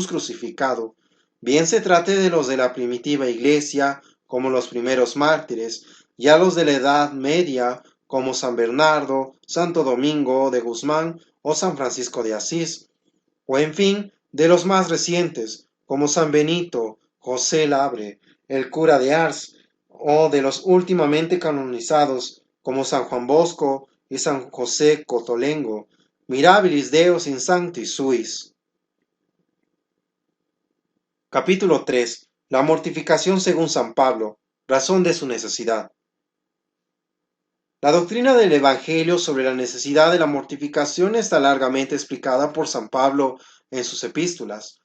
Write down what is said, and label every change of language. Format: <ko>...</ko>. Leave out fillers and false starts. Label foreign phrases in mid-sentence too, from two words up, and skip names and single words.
<es>crucificado, bien se trate de los de la primitiva iglesia, como los primeros mártires, ya los de la Edad Media, como San Bernardo, Santo Domingo de Guzmán o San Francisco de Asís, o en fin, de los más recientes, como San Benito, José Labre, el cura de Ars, o de los últimamente canonizados, como San Juan Bosco y San José Cotolengo,</es> <la>mirabilis Deos in sancti suis.</la> <es>Capítulo 3. La mortificación según San Pablo, razón de su necesidad. La doctrina del Evangelio sobre la necesidad de la mortificación está largamente explicada por San Pablo en sus epístolas.</es>